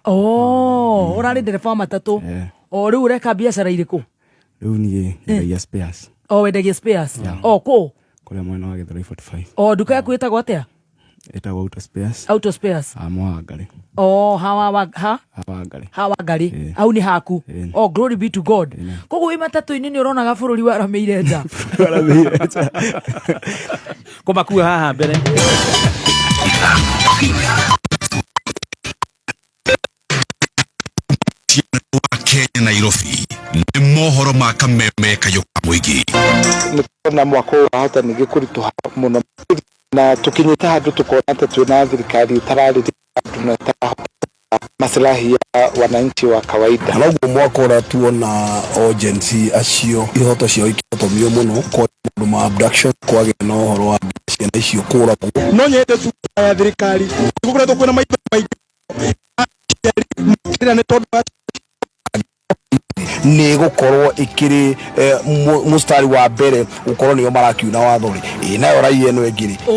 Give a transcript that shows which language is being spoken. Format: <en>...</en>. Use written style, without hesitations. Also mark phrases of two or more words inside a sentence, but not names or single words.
<ki>Ũrarĩ ndereba wa matatũ. Rĩu ũreka biacara irĩkũ? Rĩu niĩ nyendagia spares. Wendagia spares? Kũ? Kũrĩa mwena wa Gĩthũrai 45. Nduka yaku ĩtagwo atĩa? Ĩtagwo Auto Spares. Auto Spares. Hawa Ngari. Hawa Ngari. Au ni haku.</ki> <en>Glory be to God.</en> <ki>Koguo wĩ matatũ-inĩ nĩ ũronaga bũrũri waramĩire nja. Kũmakua haha mbere. Kenya Nairobi nĩ mohoro ma kameme kayoka mũingĩ. Na mwako wahota ningĩ kũritũha mũno na tũkinyĩte handũ tukona atĩ twĩna thirikari itararĩrĩria andũ na</ki> <sw>maslahi ya wananchi wa kawaida.</sw> <ki>Noguo mwako ũrĩa tuona agency acio ihoto ciao ikĩhotomio mũno kwa maũndũ ma abduction, kwagĩa na ũhoro wa ciana icio kũũragwo. No nyende cukuru ya thirikari gũkoretwo kwĩna maitho maingĩ nĩ tondũ nĩ gũkorwo ikĩrĩ mũstari wa mbere gũkorwo nĩo marakiuna watho rĩ nayo raia ĩno ĩngĩ rĩ</ki>